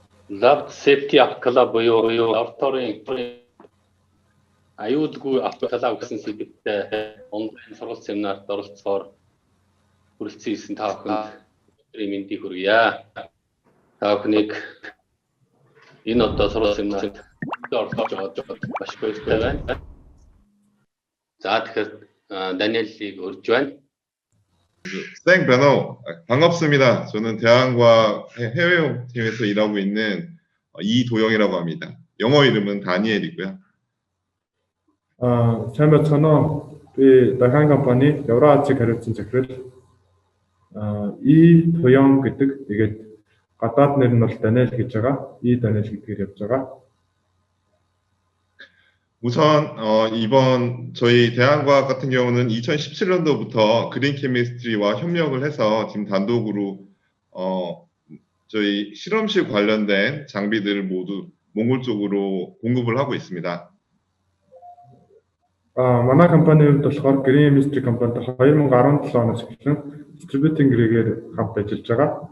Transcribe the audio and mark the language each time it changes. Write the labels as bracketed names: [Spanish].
[Mongolian] Lab Safety Club буюу лабораторийн аюулгүй клуб гэсэн сэдвээр онлайн сургалт семинарт оролцохоор хүрэлцэн ирсэн та бүхэнд мэндийг хүргье. Та бүхнийг энэ одоо сургалт семинарт оролцож байгаад маш баяртай байна. За тэгэхээр Даниэлийг урьж байна. [Korean] 생 배너 반갑습니다. 저는 대한과 해외팀에서 일하고 있는 이도영이라고 합니다. 영어 이름은 다니엘이고요. [Mongolian] сайн байцгаана уу? Би Дахан компани Евразийн хариуцсан захирал И Тоён гэдэг. Тэгээд гадаад нэр нь бол Даниэл гэж байгаа. И Даниэл гэдгээр явж байгаа. [Korean] 우선 이번 저희 대한과학 같은 경우는 2017년도부터 그린 케미스트리와 협력을 해서 지금 단독으로 저희 실험실 관련된 장비들을 모두 몽골 쪽으로 공급을 하고 있습니다. [Mongolian] манай компанийн хувьд болохоор Green Chemistry компанид 2017 оноос эхлэн distributing гэрээгээр хамт ажиллаж байгаа.